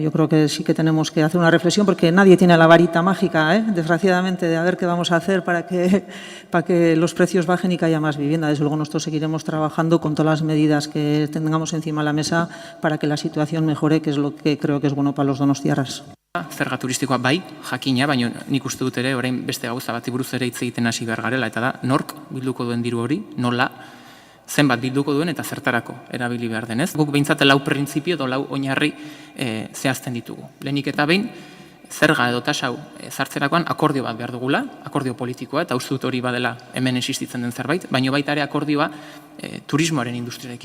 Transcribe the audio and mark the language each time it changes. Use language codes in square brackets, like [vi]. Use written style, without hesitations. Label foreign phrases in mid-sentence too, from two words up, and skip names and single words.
[es] Yo creo que sí que tenemos que hacer una reflexión porque nadie tiene la varita mágica, desgraciadamente, de a ver qué vamos a hacer para que los precios bajen y que haya más vivienda. Desde luego nosotros seguiremos trabajando con todas las medidas que tengamos encima de la mesa para que la situación mejore, que es lo que creo que es bueno para los donostiarras. [eu] Zerga turistikoa bai, jakina, baina nik uste dut ere, orain beste gauza bati buruz ere hitz egiten hasi behar garela, eta da, nork bilduko duen diru hori, nola, zenbat bilduko duen eta zertarako erabili behar denez. Guk behintzat lau printzipio edo lau oinarri zehazten ditugu. Lehenik eta behin, zerga edo tasa hau zartzerakoan akordio bat behar dugula, akordio politikoa, eta uste dut hori badela hemen existitzen den zerbait, baina baita ere akordioa turismoaren industriarekin.